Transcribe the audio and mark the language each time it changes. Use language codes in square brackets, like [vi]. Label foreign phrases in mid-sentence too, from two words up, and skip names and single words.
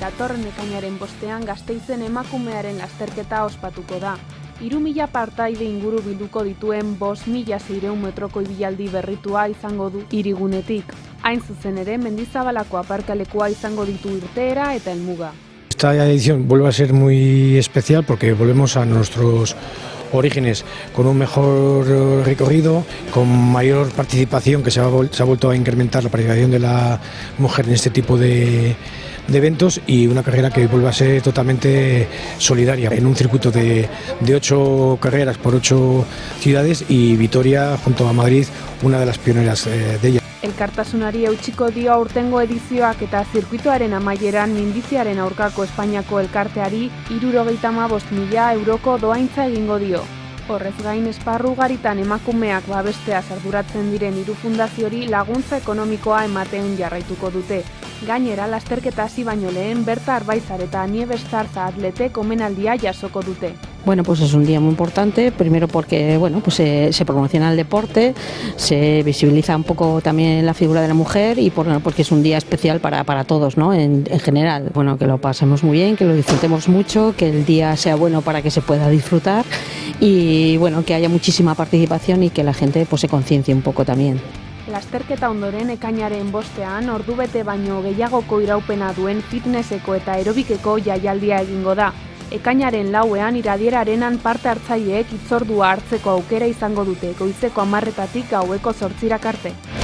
[eu] datorren ekainaren 5ean Gasteizen emakumearen lasterketa ospatuko da. 3.000 partaide inguru bilduko dituen 5.600 metroko ibilaldi berritua izango du hirigunetik. Hain zuzen ere, Mendizabalako aparkalekua izango ditu irteera eta helmuga. [es] Esta edición vuelve a ser muy especial porque volvemos a nuestros orígenes, con un mejor recorrido, con mayor participación, que se ha vuelto a incrementar la participación de la mujer en este tipo de eventos, y una carrera que vuelve a ser totalmente solidaria, en un circuito de 8 carreras por 8 ciudades, y Vitoria, junto a Madrid, una de las pioneras de ella. [eu] Elkartasunari eutsiko dio aurtengo edizioak eta zirkuitoaren amaieran minbiziaren aurkako Espainiako elkarteari 75.000 euroko dohaintza egingo dio. Horrez gain, esparru ugaritan emakumeak babesteaz arduratzen diren 3 fundaziori laguntza ekonomikoa ematen jarraituko dute. Gainera, lasterketa hasi baino lehen Berta Arbaizar eta Nieves Zarza atletek omenaldia jasoko dute. [es] Bueno, pues es un día muy importante, primero porque se promociona el deporte, se visibiliza un poco también la figura de la mujer, y porque es un día especial para todos, ¿no? En general. Bueno, que lo pasemos muy bien, que lo disfrutemos mucho, que el día sea bueno para que se pueda disfrutar, y bueno, que haya muchísima participación y que la gente pues se conciencie un poco también. [eu] Lasterketa ondoren ekainaren 5ean ordubete baino gehiagoko iraupena duen fitnesseko eta aerobikeko jaialdia egingo da. Ekainaren 4ean Iradier Arenan parte hartzaileek hitzordua hartzeko aukera izango dute, goizeko 10:00 gaueko 8:00 arte.